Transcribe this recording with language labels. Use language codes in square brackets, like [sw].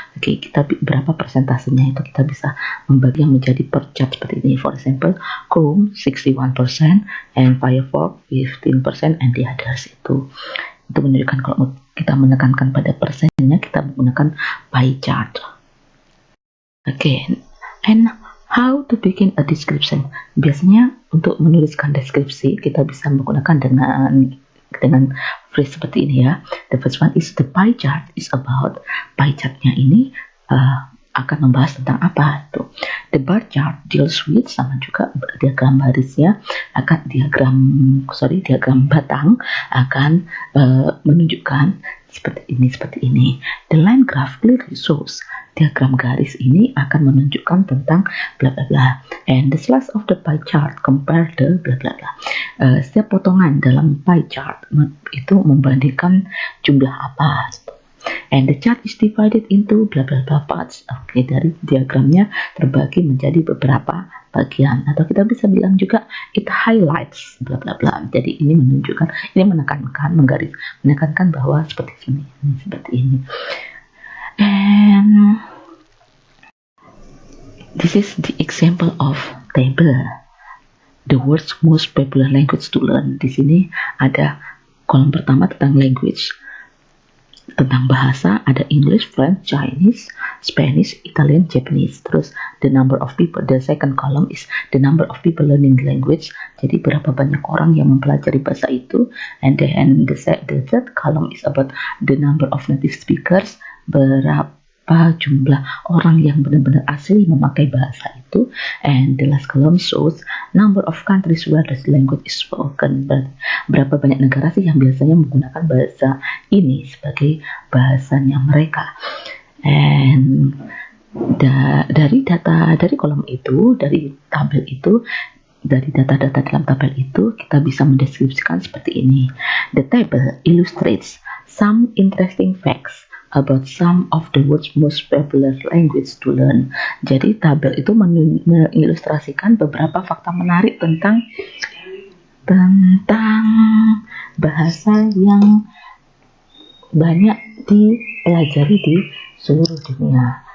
[id] Oke, kita berapa persentasenya itu kita bisa membagi yang menjadi per chart seperti ini. [en] For example, Chrome 61% and Firefox 15% and the others. [id] Itu menunjukkan kalau kita menekankan pada persennya, kita menggunakan pie chart. Oke, [en] and how to begin a description. [id] Biasanya untuk menuliskan deskripsi kita bisa menggunakan dengan dengan phrase seperti ini ya. [en] The first one is the pie chart is about. [id] Pie chartnya ini akan membahas tentang apa tuh. [en] The bar chart deals with, [id] sama juga diagram barisnya akan diagram batang akan menunjukkan seperti ini. [en] The line graph clearly shows, [id] diagram garis ini akan menunjukkan tentang bla bla bla. [en] And the slice of the pie chart compare the bla bla bla. [id] Setiap potongan dalam pie chart itu membandingkan jumlah apa. [en] And the chart is divided into bla bla bla parts. [id] Oke, dari diagramnya terbagi menjadi beberapa bagian, atau kita bisa bilang juga [en] it highlights bla bla bla. [id] Jadi ini menunjukkan, ini menekankan bahwa seperti ini. [en] And this is the example of table. The world's most popular language to learn. [id] Di sini ada kolom pertama tentang language. Tentang bahasa ada English, French, Chinese, Spanish, Italian, Japanese. [en] Terus the number of people, the second column is the number of people learning the language. [id] Jadi berapa banyak orang yang mempelajari bahasa itu. [en] And then the third column is about the number of native speakers. [id] Berapa jumlah orang yang benar-benar asli memakai bahasa itu. [en] And the last column shows number of countries where the language is spoken. [id] Berapa banyak negara sih yang biasanya menggunakan bahasa ini sebagai bahasanya mereka. And dari kolom itu, dari tabel itu, dari data-data dalam tabel itu kita bisa mendeskripsikan seperti ini. [en] The table illustrates some interesting facts about some of the world's most popular language to learn. [id] Jadi tabel itu mengilustrasikan beberapa fakta menarik tentang bahasa yang banyak dipelajari di seluruh dunia.